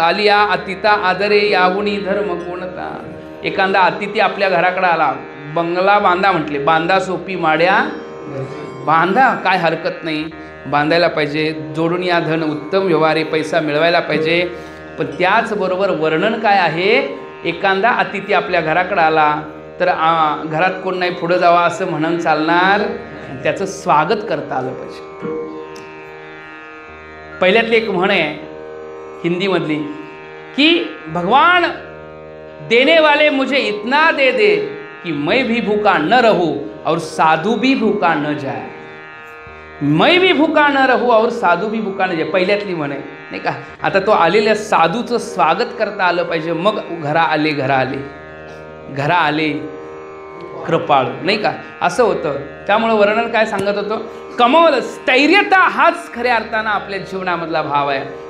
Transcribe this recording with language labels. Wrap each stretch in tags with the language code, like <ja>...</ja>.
<mr>आलिया अतिता आदरे यावुनी धर्म कोणता. एखादा अतिथी आपल्या घराकडे आला, बंगला बांधा म्हटले, बांधा सोपी माड्या, बांधा, काय हरकत नाही, बांधायला पाहिजे. जोडून या धन उत्तम व्यवहारे, पैसा मिळवायला पाहिजे. पण त्याचबरोबर वर्णन काय आहे, एखादा अतिथी आपल्या घराकडे आला तर घरात कोण नाही, पुढं जावा असं म्हणून चालणार, त्याचं स्वागत करता आलं पाहिजे. पहिल्यातली एक म्हण आहे हिंदीमधली की</mr> <hi>भगवान देने वाले मुझे इतना दे दे कि मैं भी भूखा न रहूं और साधु भी भूखा न जाए. मैं भी भूखा न रहूं और साधू भी भूखा न जाए,</hi> <mr>पहिल्यातली म्हण आहे, नाही का. आता तो आलेल्या साधूचं स्वागत करता आलं पाहिजे. मग घरा आले कृपाळू, नाही का, असं होतं. त्यामुळं वर्णन काय सांगत होतं, कमवलं. स्थैर्यता हाच खऱ्या अर्थानं आपल्या जीवनामधला भाव आहे.</mr>